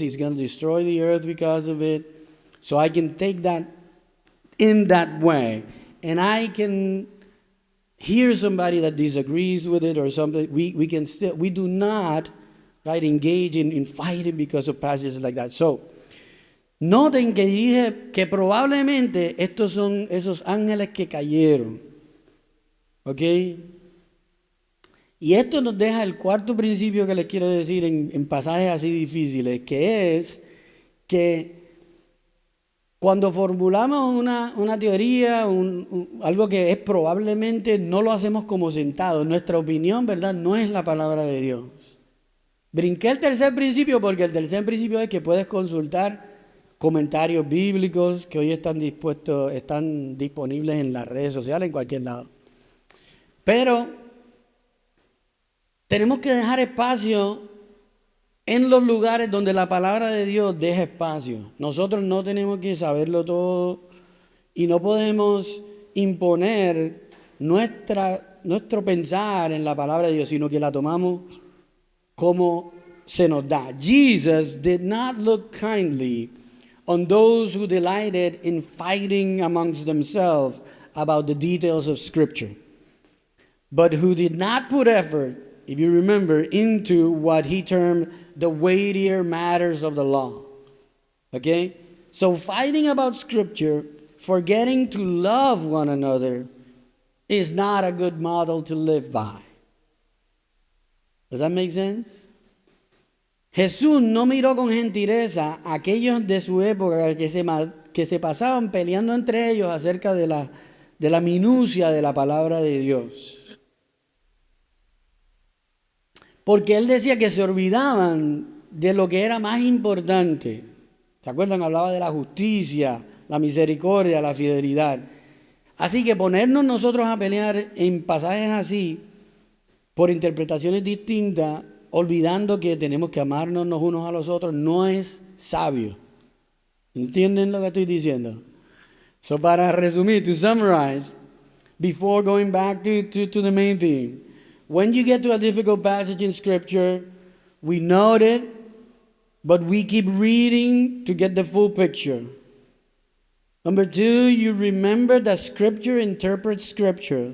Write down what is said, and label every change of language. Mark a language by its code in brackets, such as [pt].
[en] He's going to destroy the earth because of it. So I can take that in that way. And I can hear somebody that disagrees with it or something. We can still, we do not, right, engage in fighting because of passages like that. [es] So, noten que dije que probablemente estos son esos ángeles que cayeron. ¿Ok? Y esto nos deja el cuarto principio que les quiero decir en pasajes así difíciles, que es que cuando formulamos una teoría, algo que es probablemente, no lo hacemos como sentado. Nuestra opinión, ¿verdad?, no es la palabra de Dios. Brinqué el tercer principio porque el tercer principio es que puedes consultar comentarios bíblicos que hoy están disponibles en las redes sociales, en cualquier lado. Pero tenemos que dejar espacio en los lugares donde la palabra de Dios deja espacio. Nosotros no tenemos que saberlo todo y no podemos imponer nuestro pensar en la palabra de Dios, sino que la tomamos como se nos da. [en] Jesus did not look kindly on those who delighted in fighting amongst themselves about the details of Scripture, but who did not put effort, if you remember, into what he termed the weightier matters of the law. Okay? So fighting about Scripture, forgetting to love one another, is not a good model to live by. Does that make sense? [es] Jesús no miró con gentileza a aquellos de su época que se pasaban peleando entre ellos acerca de la minucia de la palabra de Dios. Porque él decía que se olvidaban de lo que era más importante. ¿Se acuerdan? Hablaba de la justicia, la misericordia, la fidelidad. Así que ponernos nosotros a pelear en pasajes así, por interpretaciones distintas, olvidando que tenemos que amarnos los unos a los otros, no es sabio. ¿Entienden lo que estoy diciendo? [en] So, [es] para resumir, [en] to summarize, before going back to the main theme, when you get to a difficult passage in Scripture, we note it, but we keep reading to get the full picture. Number 2, you remember that Scripture interprets Scripture.